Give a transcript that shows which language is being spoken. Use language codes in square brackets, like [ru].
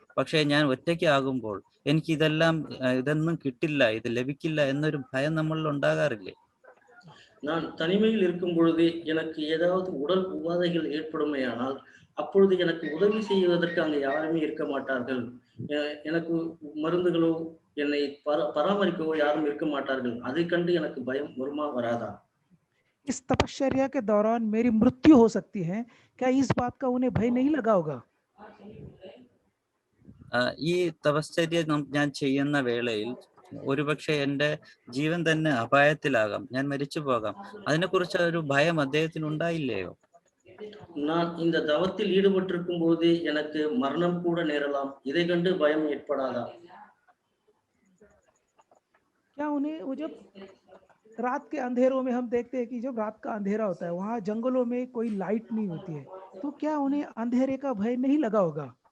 [ml] പക്ഷേ ഞാൻ ഒറ്റയ്ക്കാകുമ്പോൾ എനിക്ക് ഇതൊന്നും കിട്ടില്ല, ഇത് ലഭിക്കില്ല എന്നൊരു ഭയം നമ്മളിൽ ഉണ്ടാകാറില്ലേ? [ta] நான் தனிமையில் இருக்கும் பொழுது எனக்கு ஏதாவது உடல் உபாதைகள் ஏற்படுமேயானால் அப்பொழுது எனக்கு உதவி செய்வதற்கு அங்கு யாருமே இருக்க மாட்டார்கள். எனக்கு மருந்துகளோ என்னை பராமரிக்கவோ யாரும் இருக்க மாட்டார்கள். அதை கண்டு எனக்கு பயம் வருமா வராதா? [hi] इस तपश्चर्या के दौरान मेरी मृत्यु हो सकती है, क्या इस बात का उन्हें भय नहीं लगा होगा? [ml] ഈ തപശ്ചര്യ ഞാൻ ചെയ്യുന്ന വേളയിൽ ഒരുപക്ഷെ എൻ്റെ ജീവൻ തന്നെ അപായത്തിലാകാം, ഞാൻ മരിച്ചു പോകാം. അതിനെക്കുറിച്ച് ഒരു ഭയം അദ്ദേഹത്തിന് ഉണ്ടായില്ലയോ? [ta] நான் இந்த தவத்தில் ஈடுபட்டிருக்கும் போது எனக்கு மரணம் கூட நேரலாம். இதை கண்டு பயம் ஏற்படாதா? [hi] क्या उन्हें वो जब रात के अंधेरों में हम देखते हैं कि जब रात का अंधेरा होता है वहां जंगलों में कोई लाइट नहीं होती है, तो क्या उन्हें अंधेरे का भय नहीं लगा होगा?